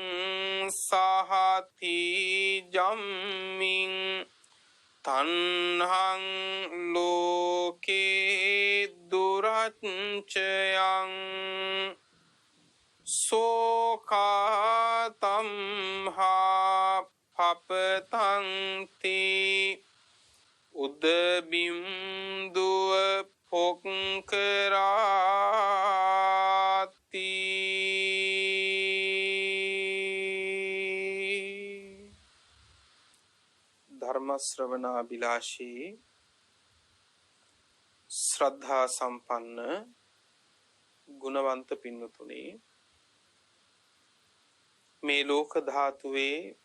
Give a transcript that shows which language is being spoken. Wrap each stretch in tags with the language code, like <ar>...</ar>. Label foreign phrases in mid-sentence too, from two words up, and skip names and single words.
<pi>සහති ජම්මින් තණ්හං ලෝකේ දුරච්චයං සෝකාතම්හා පපතන්ති උදබිම්දුව පොක්කරාති</pi> <si>ධර්ම ශ්‍රවණාභිලාෂී ශ්‍රද්ධා සම්පන්න ගුණවන්ත පින්වතුනි, මේ ලෝක ධාතුවේ</si>